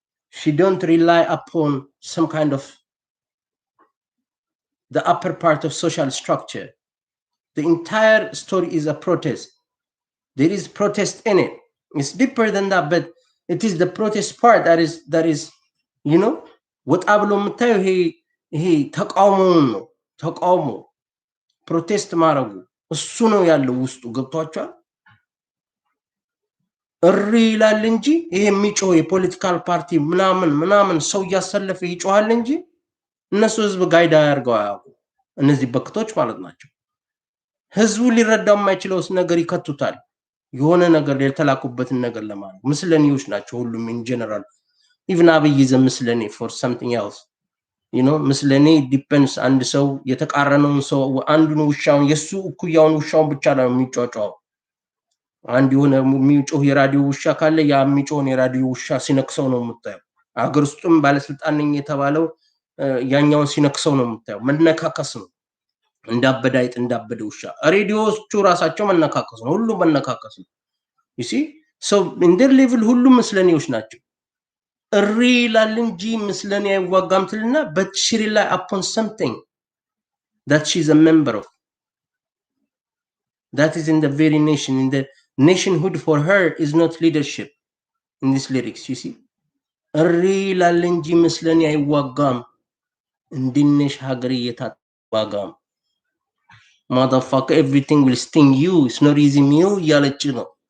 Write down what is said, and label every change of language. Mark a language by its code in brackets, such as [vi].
[en] She don't rely upon some kind of the upper part of social structure. The entire story is a protest. There is protest in it. It's deeper than that, but it is the protest part that is, you know, what ablo mtayo he [am] ተቃውሞ protest ማረጉ እሱ ነው ያለው ውስጡ ገብቷቸዋል። እሪ ይላል እንጂ ይሄ የሚጮህ የፖለቲካል ፓርቲ ምናምን ሰው ያሰለፈ ይጮሃል እንጂ እነሱ ህዝብ ጋይዳ ያርገው አያውቁ። እነዚህ በክቶች ማለት ናቸው። ህዝቡ ሊረዳው የማይችለውስ ነገር ይከቱታል። የሆነ ነገር የተላኩበትን ነገር ለማለት ምስለኔዎች ናቸው ሁሉም [en] in general. even አብይ ዘ ምስለኔ for something else, you know, ምስለኔ depends. [am] አንድ ሰው የተቃረነውን ሰው አንዱን ውሻውን የሱ እኩያውን ውሻውን ብቻ ነው የሚጮጨው። አንድ የሆነ የሚጮህ የራዲዮ ውሻ ካለ ያ የሚጮህን የራዲዮ ውሻ ሲነክሰው ነው የምታየው። አገር ውስጥም ባለስልጣን ነኝ የተባለው ያኛውን ሲነክሰው ነው የምታየው። መነካከስ ነው እንዳበደ አይጥ እንዳበደ ውሻ። ሬዲዮዎቹ ራሳቸው መነካከስ ነው፣ ሁሉም መነካከስ ነው። [en] you see so in their level [am] ሁሉም ምስለኔዎች ናቸው። እሪ ይላል እንጂ ምስለኔ አይዋጋም ትልና [en] but she rely upon something that she's a member of, that is in the very nation, in the nationhood. For her is not leadership in these lyrics. you see [am] እሪ ይላል እንጂ ምስለኔ አይዋጋም እንድነሽ ሀገር እየታዋጋም [en] motherfucker, everything will sting you, it's not easy meal [am] እያለች ነው።